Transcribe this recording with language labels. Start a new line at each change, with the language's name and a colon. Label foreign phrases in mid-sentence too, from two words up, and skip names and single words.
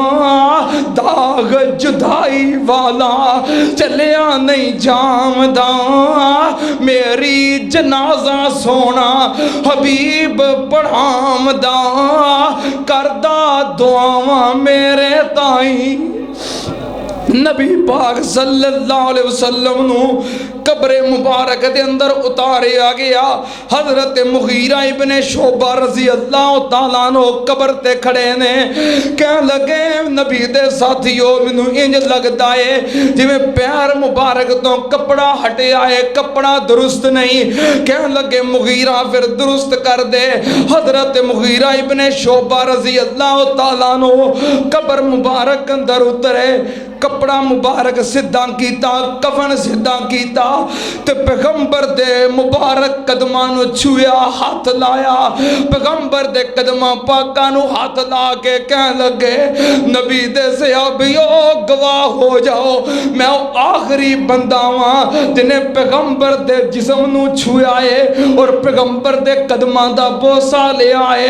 Punjabi: داغ جدائی والا چلیا نہیں جامدا. میری جنازہ سوہنا حبیب پڑھامدا. کردا دعاواں میرے تائیں. نبی پاک
Arabic: صلى الله عليه وسلم
Punjabi: نوں قبرِ مبارک دے اندر اتاریا گیا. حضرت مغیرہ ابنِ شعبہ
Arabic: رضي الله تعالى
Punjabi: نو قبر تے کھڑے نے. کہ لگے نبی دے ساتھیو مینوں انج لگدا ہے جویں پیر مبارک توں کپڑا ہٹیا ہے، کپڑا درست نہیں. کہ لگے مغیرہ پھر درست کر دے۔ حضرت مغیرہ ابنِ شعبہ
Arabic: رضي الله تعالى
Punjabi: نو قبر مبارک اندر اترے. کپڑا مبارک سیدھا کیتا، کفن سیدھا کیتا تے پیغمبر دے مبارک قدماں نوں چھویا، ہاتھ لایا. پیغمبر دے قدماں پاکاں نوں ہاتھ لا کے کہ لگے نبی دے صحابیو گواہ ہو جاؤ میں آخری بندہ واں جنہیں پیغمبر دے جسم نوں چھویا ہے اور پیغمبر دے قدماں دا بوسہ لیا ہے.